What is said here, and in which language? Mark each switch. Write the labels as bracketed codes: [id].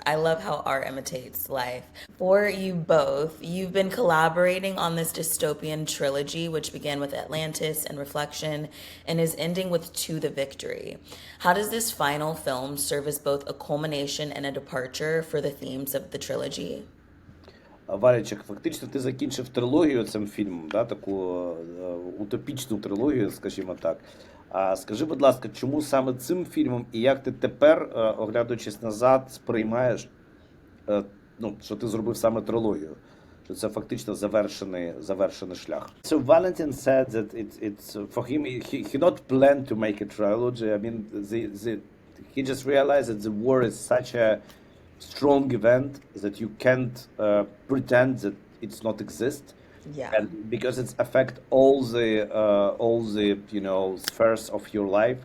[en] I love how art imitates life. For you both, you've been collaborating on this dystopian trilogy, which began with Atlantis and Reflection and is ending with To the Victory. How does this final film serve as both a culmination and a departure for the themes of the trilogy? [uk] Валічик, фактично ти закінчив трилогію цим фільмом, да, таку утопічну трилогію, скажімо так. А скажи, будь ласка, чому саме цим фільмом і як ти тепер, оглядаючись назад, сприймаєш, ну, що ти зробив саме трилогію? Що це фактично завершений шлях. [en] So Valentyn said that it's for him he not planned to make a trilogy. I mean he just realized that the war is such a strong event that you can't pretend that it's not exist, Yeah. and because it's affect all the you know spheres of your life.